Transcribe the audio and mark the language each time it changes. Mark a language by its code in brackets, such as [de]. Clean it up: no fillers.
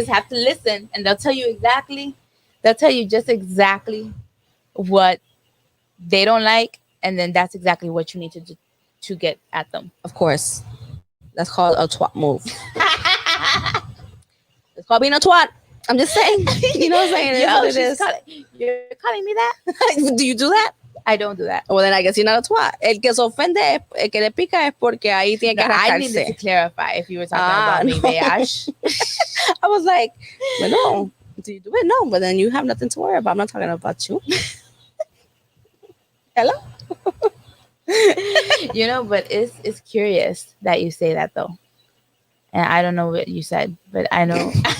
[en] just have to listen, and they'll tell you exactly. They'll tell you just exactly what they don't like, and then that's exactly what you need to do to get at them. Of course, that's called a twat move. It's called being a twat. I'm just saying. You know what I'm saying? It is what it is. You're calling me that? Do you do that? I don't do that. Well, then I guess you're not a twat. [es] El que se ofende, el que le pica es porque ahí tiene que [en] No, I needed to [es] arrancarse. [en] clarify if you were talking about me, no. Beash. I was like, well, no. Do you do it? No, but then you have nothing to worry about. I'm not talking about you. Hello? But it's curious that you say that though. And I don't know what you said, but I know.